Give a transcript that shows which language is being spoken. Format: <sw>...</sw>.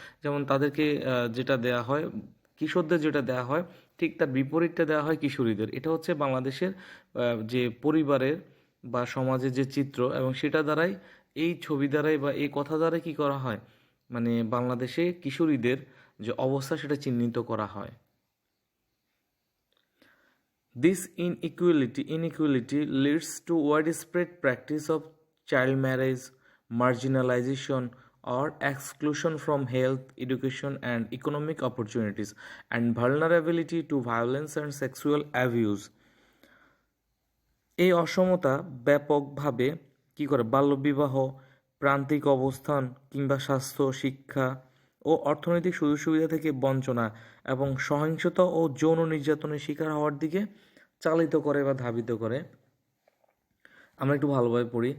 <bn>যেমন তাদেরকে যেটা দেয়া হয় কিশোরদের যেটা দেয়া হয় ঠিক তার বিপরীতটা দেওয়া হয় কিশোরীদের। এটা হচ্ছে বাংলাদেশের যে পরিবারের বা সমাজের যে চিত্র, এবং সেটা দ্বারাই এই ছবি দ্বারাই বা এই কথা দ্বারাই কি করা হয়, মানে বাংলাদেশে কিশোরীদের যে অবস্থা সেটা চিহ্নিত করা হয়।</bn> <en>This inequality leads to widespread practice of child marriage, marginalization, or exclusion from health, education, and economic opportunities, and vulnerability to violence and sexual abuse.</en> <bn>এই অসমতা ব্যাপকভাবে কি করে বাল্যবিবাহ, প্রান্তিক অবস্থান কিংবা স্বাস্থ্য, শিক্ষা ও অর্থনৈতিক সুযোগ সুবিধা থেকে বঞ্চনা এবং সহিংসতা ও যৌন নির্যাতনের শিকার হওয়ার দিকে চালিত করে বা ধাবিত করে। আমরা একটু ভালোভাবে পড়ি।</bn>